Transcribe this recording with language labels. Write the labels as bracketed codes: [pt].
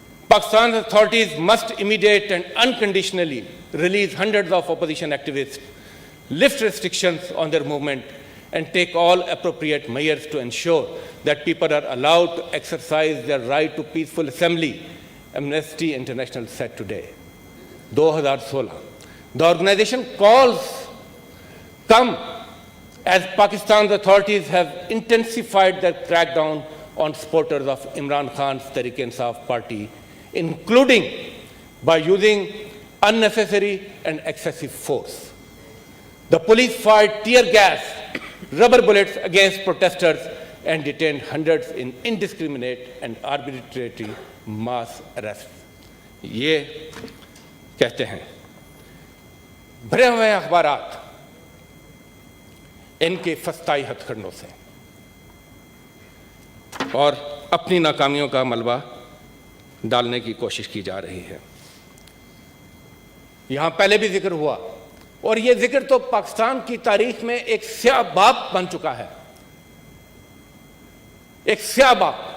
[en] Pakistan authorities must immediate and unconditionally release hundreds of opposition activists, lift restrictions on their movement, and take all appropriate measures to ensure that people are allowed to exercise their right to peaceful assembly, Amnesty International said today. 2016. The organization calls come as Pakistan's authorities have intensified their crackdown on supporters of Imran Khan's Tehreek-e-Insaf party, including by using unnecessary and excessive force. The police fired tear gas, rubber bullets against protesters and detained hundreds in indiscriminate and arbitrary mass arrests. [ur] یہ کہتے ہیں بھرے ہوئے اخبارات ان کے فسطائی ہتھ کنڈوں سے اور اپنی ناکامیوں کا ملبہ ڈالنے کی کوشش کی جا رہی ہے۔ یہاں پہلے بھی ذکر ہوا اور یہ ذکر تو پاکستان کی تاریخ میں ایک سیاہ باب بن چکا ہے، ایک سیاہ باب،